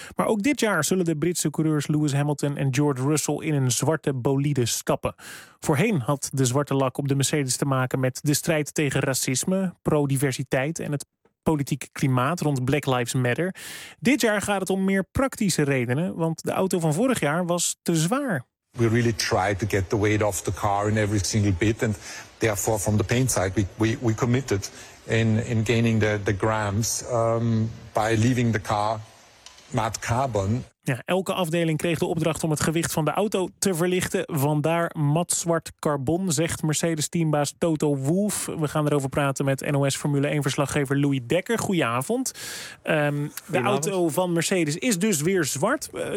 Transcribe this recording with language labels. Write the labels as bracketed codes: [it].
[nl] Maar ook dit jaar zullen de Britse coureurs Lewis Hamilton en George Russell in een zwarte bolide stappen. Voorheen had de zwarte lak op de Mercedes te maken met de strijd tegen racisme, pro-diversiteit en het politieke klimaat rond Black Lives Matter. Dit jaar gaat het om meer praktische redenen, want de auto van vorig jaar was te zwaar. [en] We really tried to get the weight off the car in every single bit, and therefore from the paint side we committed in gaining the grams by leaving the car mat carbon. [nl] Ja, elke afdeling kreeg de opdracht om het gewicht van de auto te verlichten. Vandaar matzwart carbon, zegt Mercedes-teambaas Toto Wolff. We gaan erover praten met NOS Formule 1-verslaggever Louis Dekker. Goedenavond. De auto van Mercedes is dus weer zwart.